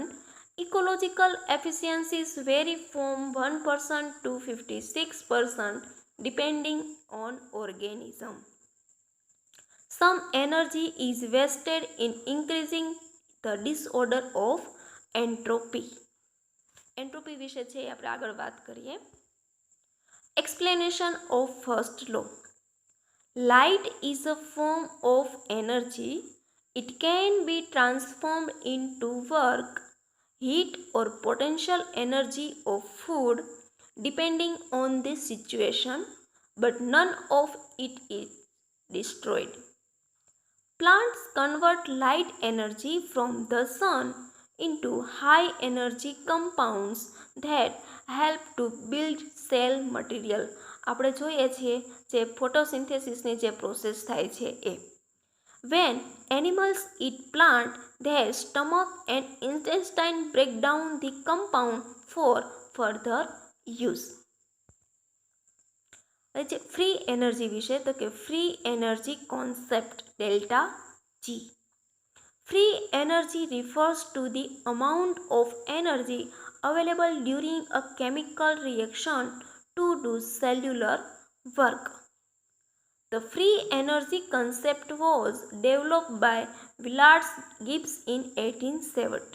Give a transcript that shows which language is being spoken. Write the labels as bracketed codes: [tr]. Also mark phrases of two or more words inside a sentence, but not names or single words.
[en] Ecological efficiencies vary from 1% to 56% depending on organism. Some energy is wasted in increasing the disorder of entropy. [gu] એન્ટ્રોપી વિશે છે આપણે આગળ વાત કરીએ. [en] Explanation of first law. Light is a form of energy. It can be transformed into work, heat or potential energy of food depending on the situation, but none of it is destroyed. Plants convert light energy from the sun into high energy compounds that help to build cell material. [gu] આપણે જોઈએ છીએ જે ફોટોસિન્થેસિસની જે પ્રોસેસ થાય છે એ. [en] When animals eat plant, their stomach and intestine break down the compound for further use. free energy [gu] વિશે તો કે [en] free energy concept delta G. Free energy refers to the amount of energy available during a chemical reaction to do cellular work. The free energy concept was developed by Willard Gibbs in 1870.